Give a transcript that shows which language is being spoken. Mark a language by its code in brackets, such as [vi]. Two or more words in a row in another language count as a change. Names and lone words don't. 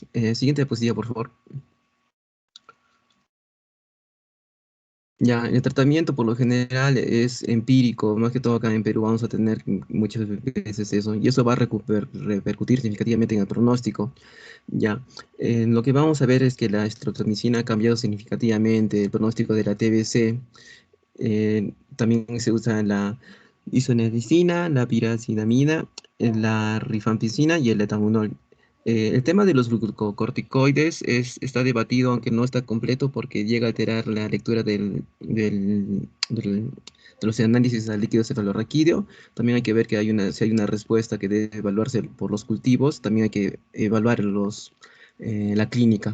[es] Siguiente diapositiva, por favor. Ya, el tratamiento por lo general es empírico, más que todo acá en Perú vamos a tener muchas veces eso, y eso va a repercutir significativamente en el pronóstico. Ya, lo que vamos a ver es que la estrotromicina ha cambiado significativamente el pronóstico de la TBC. También se usa la isoniazida, la pirazinamida, la rifampicina y el etamunol. El tema de los glucocorticoides está debatido, aunque no está completo, porque llega a alterar la lectura de los análisis al líquido cefalorraquídeo. También hay que ver que si hay una respuesta que debe evaluarse por los cultivos, también hay que evaluar la clínica.